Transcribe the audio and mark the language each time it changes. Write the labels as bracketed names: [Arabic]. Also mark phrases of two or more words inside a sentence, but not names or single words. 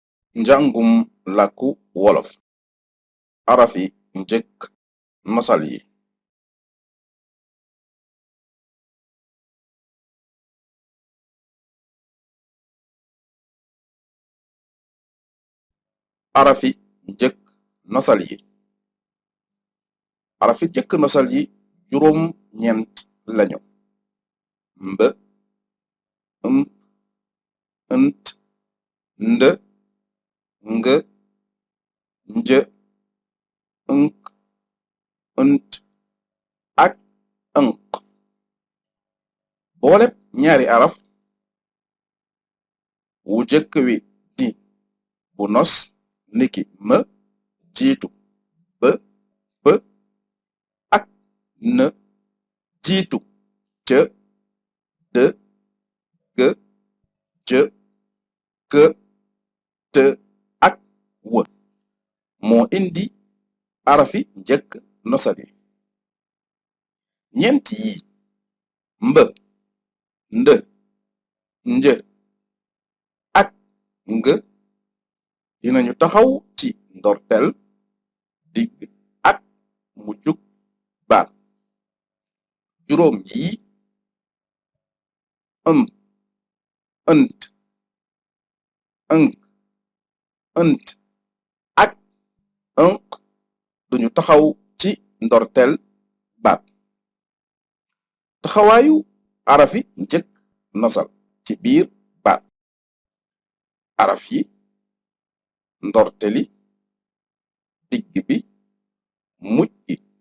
[Wolof] Njàngum làkku wolof arafi njëkk nosal yi arafi njëkk nosal yi arafi njëkk nosal yi juróom ñeent lañu mb nt nd ng nj nk nt ak nq booleb ñaari araf wu jëkk wi di bu nos niki m jiitu b b ak n jiitu c d g j k t ak w moo indi arafi njëkk nosal yi ñeent yi mb nd nj ak ng dinañu taxaw ci ndorteel digg ak mujjug baat juróom yi ënt ënt ak ënq duñu taxaw ci ndorteel baat taxawaayu arafi njëkk nosal ci biir baat araf yi ndorteli digg bi mujj gi